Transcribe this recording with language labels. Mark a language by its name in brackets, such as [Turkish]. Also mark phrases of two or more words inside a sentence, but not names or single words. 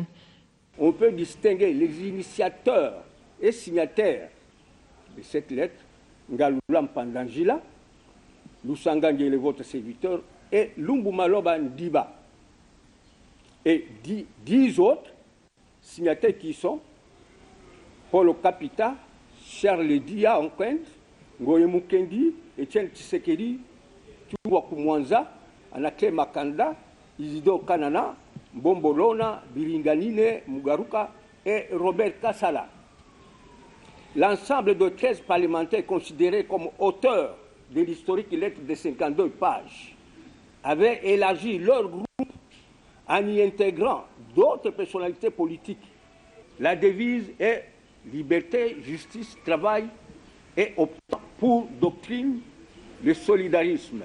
[French] On peut distinguer les initiateurs et signataires de cette lettre, Ngalulam Pandangila, Lusangangele, votre serviteur, et Lumbu Maloba Ndiba. Et 10 autres signataires qui sont Paul Kapita, Charles Dia Onkwend, Ngoye Mukendi, Etienne Tshisekedi Tuwa Kumwanza, Anake Makanda, Isidore Kanana, Bombolona, Biringanine, Mugaruka et Robert Kassala. L'ensemble de 13 parlementaires considérés comme auteurs de l'historique lettre de 52 pages avaient élargi leur groupe en y intégrant d'autres personnalités politiques. La devise est liberté, justice, travail et optant pour doctrine le solidarisme.